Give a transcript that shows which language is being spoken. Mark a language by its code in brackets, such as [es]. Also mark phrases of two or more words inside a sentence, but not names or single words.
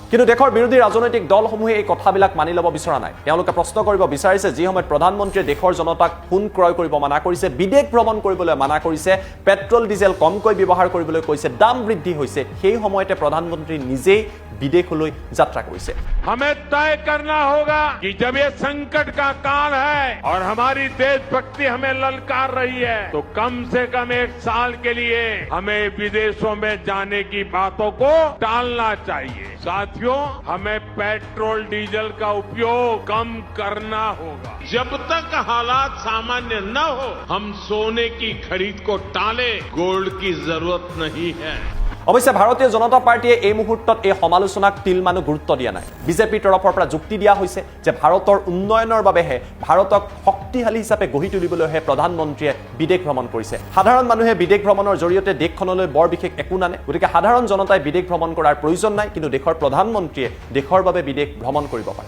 [as] কিন্তু দেশৰ বিৰোধী ৰাজনৈতিক দলসমূহে এই কথাবিলাক মানি ল'ব বিচৰা নাই। তেওঁলোকে প্ৰশ্ন কৰিব বিচাৰিছে, যি সময়ত প্ৰধানমন্ত্ৰীয়ে দেশৰ জনতাক সোণ ক্ৰয় কৰিব মানা কৰিছে, বিদেশ ভ্ৰমণ কৰিবলৈ মানা কৰিছে, পেট্ৰল ডিজেল কমকৈ ব্যৱহাৰ কৰিবলৈ কৈছে, দাম বৃদ্ধি হৈছে, সেই সময়তে প্ৰধানমন্ত্ৰী নিজেই বিদেশলৈ যাত্ৰা কৰিছে। [hi] हमें तय करना होगा कि जब ये संकट का काल है और हमारी देशभक्ति हमें ललकार रही है, तो कम से कम 1 साल के लिए हमें विदेशों में जाने की बातों को टालना चाहिए। साथियों, हमें पेट्रोल डीजल का उपयोग कम करना होगा। जब तक हालात सामान्य न हो, हम सोने की खरीद को टालें, गोल्ड की जरूरत नहीं है। [as] অৱশ্যে ভাৰতীয় জনতা পাৰ্টীয়ে এই মুহূৰ্তত এই সমালোচনাক তিলমানো গুৰুত্ব দিয়া নাই। বিজেপিৰ তৰফৰ পৰা যুক্তি দিয়া হৈছে যে ভাৰতৰ উন্নয়নৰ বাবেহে, ভাৰতক শক্তিশালী হিচাপে গঢ়ি তুলিবলৈহে প্ৰধানমন্ত্ৰীয়ে বিদেশ ভ্ৰমণ কৰিছে। সাধাৰণ মানুহে বিদেশ ভ্ৰমণৰ জৰিয়তে দেশখনলৈ বৰ বিশেষ একো নানে, গতিকে সাধাৰণ জনতাই বিদেশ ভ্ৰমণ কৰাৰ প্ৰয়োজন নাই, কিন্তু দেশৰ প্ৰধানমন্ত্ৰীয়ে দেশৰ বাবে বিদেশ ভ্ৰমণ কৰিব পাৰে।